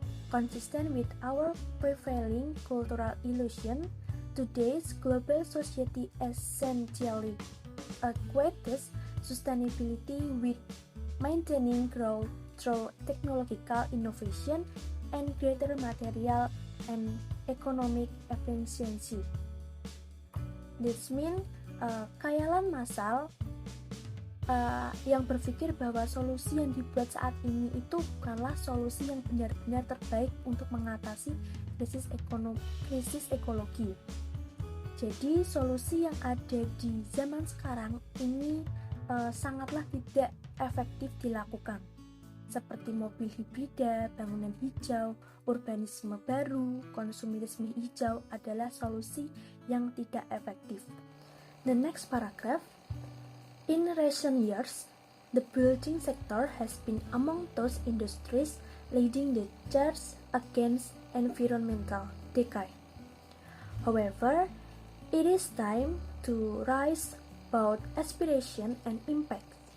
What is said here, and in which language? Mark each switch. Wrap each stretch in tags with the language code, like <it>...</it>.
<en>consistent with our prevailing cultural illusion, today's global society essentially equates sustainability with maintaining growth through technological innovation and greater material and economic efficiency. This means</en> <id>khayalan massal yang berpikir bahwa solusi yang dibuat saat ini itu bukanlah solusi yang benar-benar terbaik untuk mengatasi krisis ekologi. Jadi solusi yang ada di zaman sekarang ini sangatlah tidak efektif dilakukan, seperti mobil hibrida, bangunan hijau, urbanisme baru, konsumerisme hijau adalah solusi yang tidak efektif.</id> <en>The next paragraph. In recent years, the building sector has been among those industries leading the charge against environmental decay. However, it is time to rise above aspiration and impact.</en>